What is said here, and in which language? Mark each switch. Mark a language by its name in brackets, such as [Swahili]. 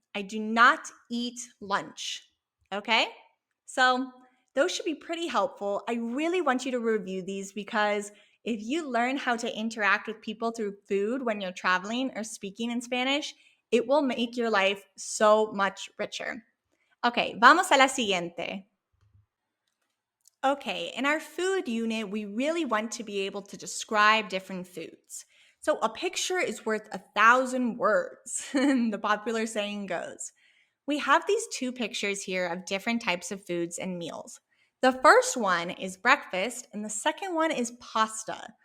[English] I do not eat lunch. Okay? So those should be pretty helpful. I really want you to review these because if you learn how to interact with people through food when you're traveling or speaking in Spanish, it will make your life so much richer. [Spanish] Okay, vamos a la siguiente. [English] Okay, in our food unit, we really want to be able to describe different foods. So a picture is worth 1,000 words, the popular saying goes. We have these two pictures here of different types of foods and meals. The first one is breakfast, and the second one is pasta.